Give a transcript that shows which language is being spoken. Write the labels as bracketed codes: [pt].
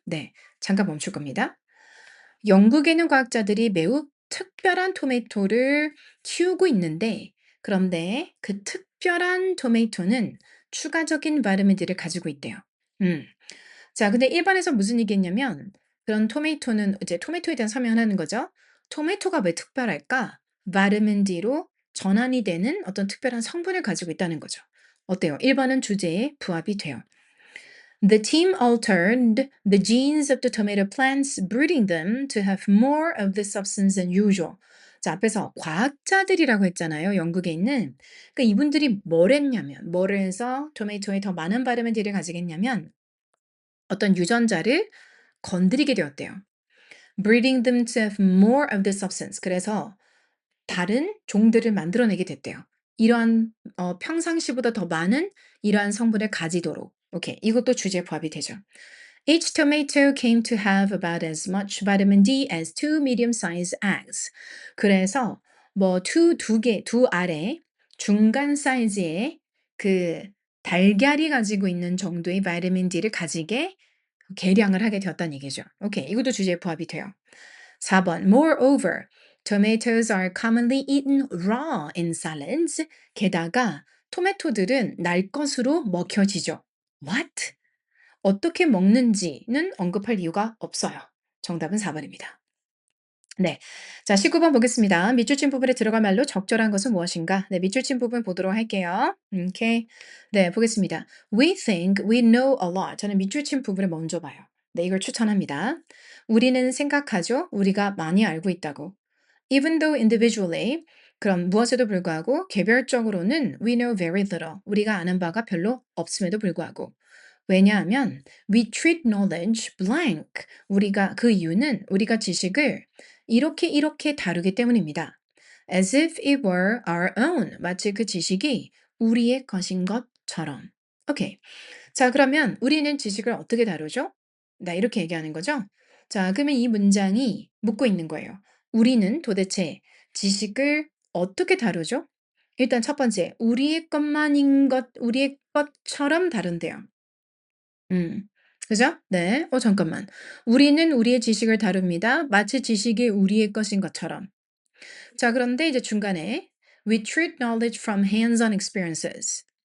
[ko] 네, 잠깐 멈출 겁니다. 영국에 있는 과학자들이 매우 특별한 토마토를 키우고 있는데, 그런데 그 특별한 토마토는 추가적인 바이타민 D를 가지고 있대요. 음. 자, 근데 일반에서 무슨 얘기했냐면, 그런 토마토는 이제 토마토에 대한 설명을 하는 거죠. 토마토가 왜 특별할까? 바르면 D로 전환이 되는 어떤 특별한 성분을 가지고 있다는 거죠. 어때요? 1번은 주제에 부합이 돼요. [en] The team altered the genes of the tomato plants, breeding them to have more of this substance than usual. [ko] 자, 앞에서 과학자들이라고 했잖아요. 영국에 있는. 그러니까 이분들이 뭘 했냐면, 뭐를 해서 토마토에 더 많은 바르면 D를 가지겠냐면, 어떤 유전자를 건드리게 되었대요. [en] Breeding them to have more of this substance. [ko] 그래서 다른 종들을 만들어내게 됐대요. 이러한 평상시보다 더 많은 이러한 성분을 가지도록. 오케이. 이것도 주제 부합이 되죠. [en] Each tomato came to have about as much vitamin D as two medium-sized eggs. [ko] 그래서 뭐 두 알의 중간 사이즈의 그 달걀이 가지고 있는 정도의 바이타민 D를 가지게 계량을 하게 되었다는 얘기죠. 오케이. 이것도 주제에 부합이 돼요. 4번. [en] Moreover, tomatoes are commonly eaten raw in salads. [ko] 게다가 토마토들은 날 것으로 먹혀지죠. [en] What? [ko] 어떻게 먹는지는 언급할 이유가 없어요. 정답은 4번입니다. 네. 자, 19번 보겠습니다. 밑줄 친 부분에 들어갈 말로 적절한 것은 무엇인가? 네, 밑줄 친 부분 보도록 할게요. 오케이. 네, 보겠습니다. [en] We think we know a lot. [ko] 저는 밑줄 친 부분을 먼저 봐요. 네, 이걸 추천합니다. 우리는 생각하죠. 우리가 많이 알고 있다고. [en] Even though individually, [ko] 그럼 무엇에도 불구하고 개별적으로는 [en] we know very little. [ko] 우리가 아는 바가 별로 없음에도 불구하고. 왜냐하면 [en] we treat knowledge blank. [ko] 우리가 그 이유는 우리가 지식을 이렇게 다루기 때문입니다. [en] As if it were our own. [ko] 마치 그 지식이 우리의 것인 것처럼. 오케이. 자, 그러면 우리는 지식을 어떻게 다루죠? 나 이렇게 얘기하는 거죠? 자, 그러면 이 문장이 묻고 있는 거예요. 우리는 도대체 지식을 어떻게 다루죠? 일단 첫 번째, 우리의 것처럼 다룬대요. 음. 그죠? 네. 잠깐만. 우리는 우리의 지식을 다룹니다. 마치 지식이 우리의 것인 것처럼. 자, 그런데 이제 중간에 [en] We treat knowledge from hands-on experiences.